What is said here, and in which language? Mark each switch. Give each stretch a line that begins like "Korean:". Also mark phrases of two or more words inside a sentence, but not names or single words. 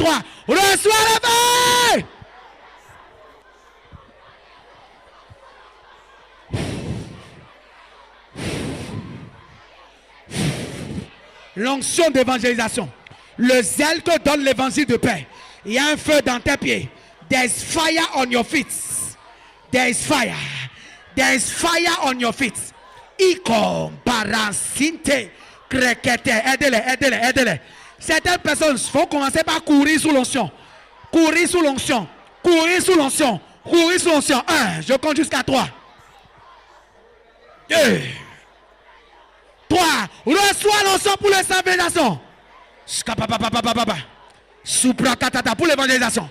French: 3. Reçois le feu. L'onction d'évangélisation. Le zèle que donne l'évangile de paix. Il y a un feu dans tes pieds.
English: There is fire on your feet. There is fire. There is fire on your feet. Iko barasinte krekete.
French: Aidez-les, aidez-les, aidez-les. Certaines personnes vont commencer par courir sous l'onction. Courir sous l'onction. Courir sous l'onction. Courir sous l'onction. 1. Je compte jusqu'à 3. 2. 3. Reçois l'onction pour l'évangélisation. Suprakatata pour l'évangélisation.